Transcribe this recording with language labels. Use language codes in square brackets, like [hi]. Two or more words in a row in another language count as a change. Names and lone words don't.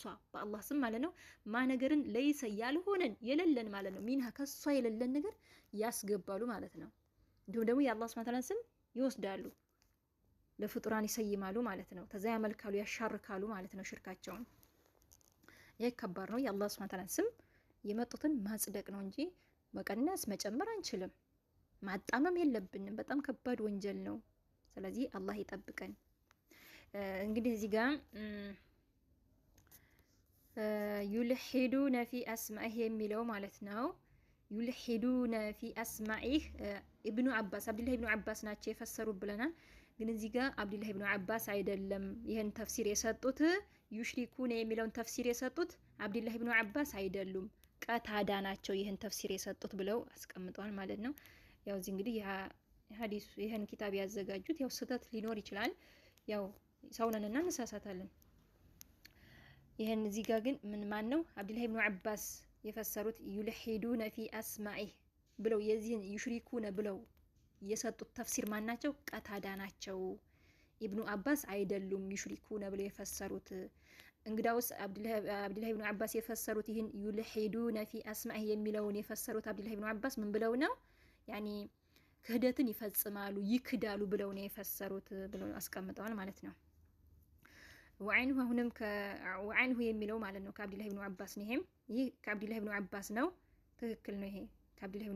[am] በአላህ ስም ማለት ነው ማ ነገርን ለይሰ ያልሆነን የሌለን ማለት ነው ሚንሃ ከሷ የሌለን ነገር ያስገባሉ ማለት ነው እንዲሁም ደግሞ የአላህ [ar] سبحانه وتعالى [am] ስም ይወስዳሉ ለፍጡራን ይሰይማሉ ማለት ነው ከዛ ያመልካሉ ያሻርካሉ ማለት ነው ሽርካቸውን ይሄ ከባድ ነው የአላህ [ar] سبحانه وتعالى [am] ስም የመጡትን ማጽደቅ ነው እንጂ መቀነስ መጨመር አንችልም ማጣመም የለብንም በጣም ከባድ ወንጀል ነው ስለዚህ አላህ ይጠብቀን እንግዲህ እዚህ ጋር [ar] يلحدون في أسمائه [am] የሚለው ማለት ነው [ar] يلحدون في أسمائه ابن عباس [am] عبد الله ابن عباس ናቸው የፈሰሩ ብለናል ግን እዚህ ጋር አብዱላህ ኢብኑ አባስ አይደለም ይሄን ተፍሲር የሰጡት يشركون የሚለውን ተፍሲር የሰጡት አብዱላህ ኢብኑ አባስ አይደሉም ቀታዳ ናቸው ይሄን ተፍሲር የሰጡት ብለው አስቀምጠዋል ማለት ነው ያው እዚህ እንግዲህ ሐዲስ ይሄን ኪታብ ያዘጋጁት ያው ስህተት ሊኖር ይችላል ያው ሰውነንና እንሳሳታለን ይሄን እዚህ ጋር ግን ምን ማን ነው አብዱላህ ኢብኑ አባስ የፈሰሩት [ar] يلحدون في أسمائه [am] ብለው የዚህን يشركون ብለው የሰጡት ተፍሲር ማን ናቸው ቀታዳ ናቸው ኢብኑ አባስ አይደሉም يشركون ብለው የፈሰሩት እንግዳውስ አብዱላህ ኢብኑ አባስ የፈሰሩት ይሄን [ar] يلحدون في أسمائه [am] የሚለውን የፈሰሩት አብዱላህ ኢብኑ አባስ ምን ብለው ነው ያኒ ክህደትን ይፈጽማሉ ይክዳሉ ብለው ነው የፈሰሩት ብለው አስቀምጠዋል ማለት ነው ወዐንሁ አሁንም ወዐንሁ የሚለው ማለት ነው ከአብዱላህ ኢብኑ አባስ ነው ይሄ ከአብዱላህ ኢብኑ አባስ ነው ትክክል ነው ይሄ ከአብዱላህ ኢብኑ